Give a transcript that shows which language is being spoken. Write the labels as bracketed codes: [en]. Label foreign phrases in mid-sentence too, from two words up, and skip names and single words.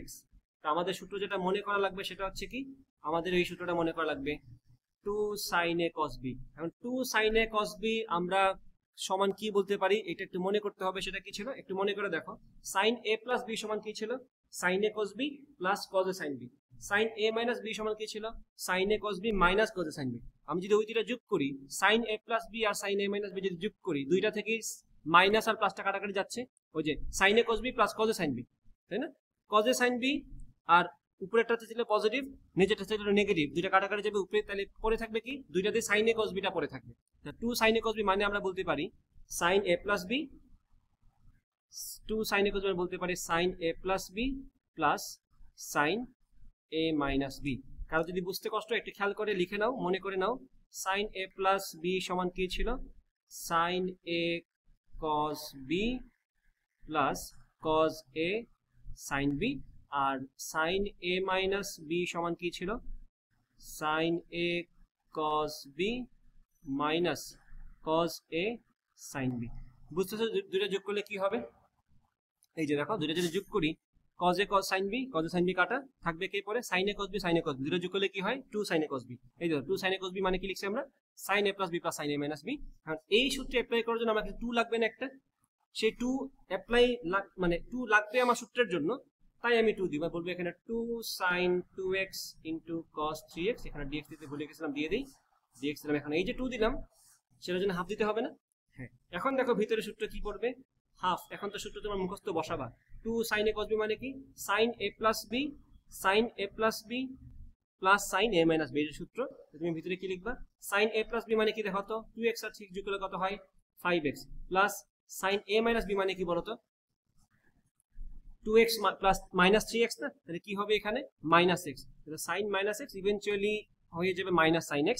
[bn] তো আমাদের সূত্র যেটা মনে করা লাগবে সেটা হচ্ছে কি, আমাদের এই সূত্রটা মনে করা লাগবে [en] 2 sin a cos b। [bn] এখন [en] 2 sin a cos b [bn] আমরা সমান কি বলতে পারি, এটা একটু মনে করতে হবে। সেটা কি ছিল একটু মনে করে দেখো, [en] sin a plus b [bn] সমান কি ছিল, [en] sin a cos b plus cos a sin b। sin a minus b [bn] সমান কি ছিল, [en] sin a cos b minus cos a sin b। [bn] আমি যদি ওই দুইটা যোগ করি, [en] sin a plus b [bn] আর [en] sin a minus b [bn] যদি যোগ করি, দুইটা থেকে মাইনাস আর প্লাসটা কাটাকাটি যাচ্ছে, ওই যে [en] sin a cos b plus cos a sin b, [bn] তাই না? [en] cos a sin b [bn] আর উপরেরটা ছিল পজিটিভ, নিচেরটা ছিল নেগেটিভ, দুইটা কাটাকাটি যাবে উপরে, তাহলে পরে থাকবে কি, দুইটাতে [en] sin a cos b [bn] টা পরে থাকবে। [en] 2 sin a cos b [bn] মানে আমরা বলতে পারি [en] sin a plus b, 2 sin a cos b [bn] বলতে পারি [en] sin a plus b plus sin a minus b। [bn] কারো যদি বুঝতে কষ্ট, একটু খেয়াল করে লিখে নাও, মনে করে নাও। [en] sin a plus b [bn] সমান কি ছিল, [en] sin a cos b plus cos a sin b। আর sin a minus b [bn] সমান কি ছিল, [en] sin a cos b minus cos a sin b। [bn] বুঝতেছো দুইটা যোগ করলে কি হবে? এই যে দেখো, দুইটা যদি যোগ করি, [en] cos a cos sin b, cos a sin b [bn] কাটা থাকবে কে পরে, [en] sin a cos b sin a cos b, [bn] দুইটা যোগ করলে কি হয়, [en] 2 sin a cos b। [bn] এই দেখো [en] 2 sin a cos b [bn] মানে কি লিখছি আমরা, [en] sin a plus b plus sin a minus b। [bn] কারণ এই সূত্রে অ্যাপ্লাই করার জন্য আমাকে 2 লাগবে না একটা, সেই 2 অ্যাপ্লাই মানে 2 লাগবে আমার সূত্রের জন্য, তাই আমি 2 দিব। বলবো এখানে [en] 2 sin 2x into cos 3x, [bn] এখানে dx দিতে ভুলে গেছিলাম, দিয়ে দেই dx দিলাম। এখন এই যে 2 দিলাম, সেটার জন্য হাফ দিতে হবে না? হ্যাঁ। এখন দেখো ভিতরে সূত্র কি পড়বে, হাফ। এখন তো সূত্র তোমার মুখস্থ বসাবা। [en] 2 sin a cos b [bn] মানে কি, [en] sin a plus b sin a plus b plus sin a minus b [bn] এর সূত্র। তুমি ভিতরে কি লিখবা, [en] sin a plus b [bn] মানে কি দেখো তো, 2x আর 6 যোগ করলে কত হয়, [en] 5x plus sin a minus b [bn] মানে কি বলো তো, [en] 2x plus minus 3x [bn] না, তাহলে কি হবে এখানে [en] minus x। [bn] তাহলে [en] sin minus x [bn] ইভেন্চুয়ালি হয়ে যাবে [en] minus sin x।